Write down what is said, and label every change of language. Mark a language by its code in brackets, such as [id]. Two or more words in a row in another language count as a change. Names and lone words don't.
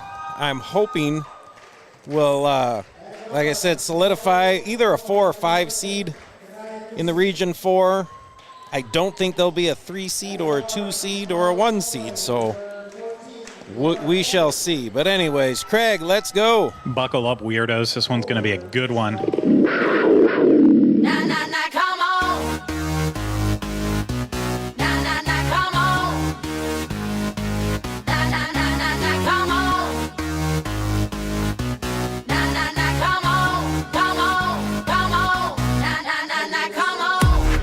[en] I'm hoping will, like I said, solidify either a 4 or 5 seed in the Region 4. I don't think there'll be a 3 seed or a 2 seed or a 1 seed, so we shall see. But anyways, Craig, let's go. Buckle up, weirdos. This one's going to be a good one. Nah, nah, nah, come on. Nah, nah, nah, come on. Nah, nah, nah, nah, nah, come on. Nah, nah, nah, come on. Come on, come on. Nah, nah, nah, nah, come on.